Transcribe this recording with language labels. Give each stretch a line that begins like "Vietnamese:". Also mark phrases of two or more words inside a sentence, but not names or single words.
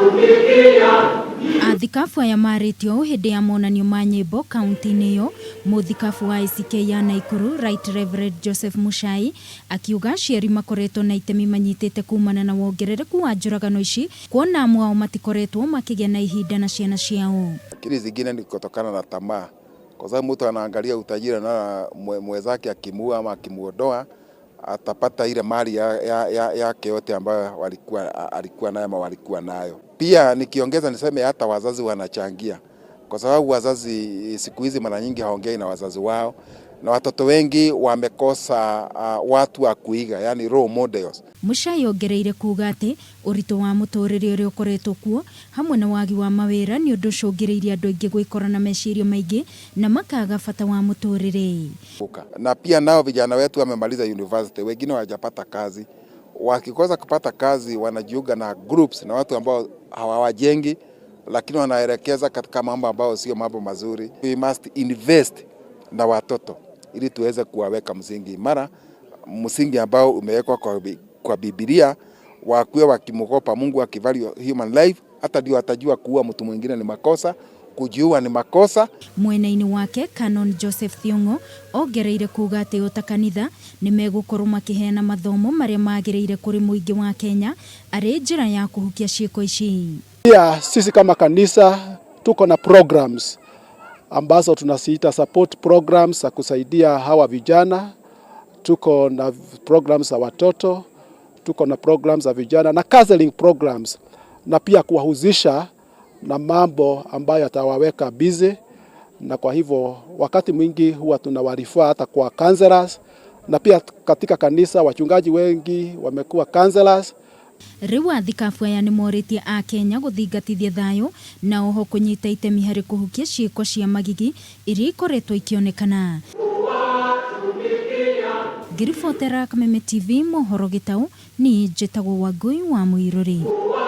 Kikuyu: Athikabu aya maritio hindi ya monanio ma nyimbo kaunti-ini iyo muthikabu wa ACK ya Naikuru Right Rev Joseph Muchai akiuga ciari makoretwo na itemi manyitite kuumana na wongerereku wa njuragano ici kuona amwe ao matikoretwo makigia na ihinda na ciana ciao.
Swahili: Kile zingine ni kutokana na tamaa, kwa sababu mtu anaangalia utajiri na mwenzake akimua ama akimuondoa atapata ile mali yake yote ambayo alikuwa nayo ama walikuwa nayo. Pia nikiongeza niseme hata wazazi wanachangia, kwa sababu wazazi siku hizi mara nyingi haongei na wazazi wao, na watoto wengi wamekosa watu wa kuiga, yani
English: role models.
Kikuyu: Muchai ongereire kuuga ati urito wa muturire uria ukoretwo kuo hamwe na wagi wa mawira ni undu cungiriirie andu aingi gwikora na meciria maingi na makaga bata wa muturire.
Swahili: Na pia nao vijana wetu wamemaliza university, wengine hawajapata kazi. Wakikosa kupata kazi wanajiunga na groups na watu ambao hawawajengi, lakini wanaelekeza katika mambo ambao sio mambo mazuri.
English: We must invest
Swahili: na watoto ili tuweze kuwaweka msingi imara, msingi ambao umewekwa kwa Biblia, wakuwe wakimwogopa Mungu, wakivalue
English: human life.
Swahili: Hata ndio atajua kuua mtu mwingine ni makosa, kujiua ni makosa.
Kikuyu: Mwena-ini wake Canon Joseph Thiongo ongereire kuuga ati ota kanitha ni megukorwo makiheana mathomo maria magiriire kuri muingi wa Kenya ari njira ya kuhukia ciiko ici.
Swahili: Pia sisi kama kanisa tuko na programs ambazo tunasiita
English: support programs
Swahili: za kusaidia hawa vijana. Tuko na programs za watoto, tuko na programs za vijana na
English: counseling programs,
Swahili: na pia kuwahusisha na mambo ambayo yatawaweka busy. Na kwa hivyo wakati mwingi huwa tunawarifaa hata kwa counselors, na pia katika kanisa wachungaji wengi wamekuwa counselors.
Kikuyu: Riu Athikabu aya ni moritie a Kenya guthingatithia thayo na oho kunyita itemi hari kuhukia ciiko cia magigi iria ikoretwo ikionekana. Girifotera Kameme TV mohoro gitau ni njitagwo Wangui wa Muiruri.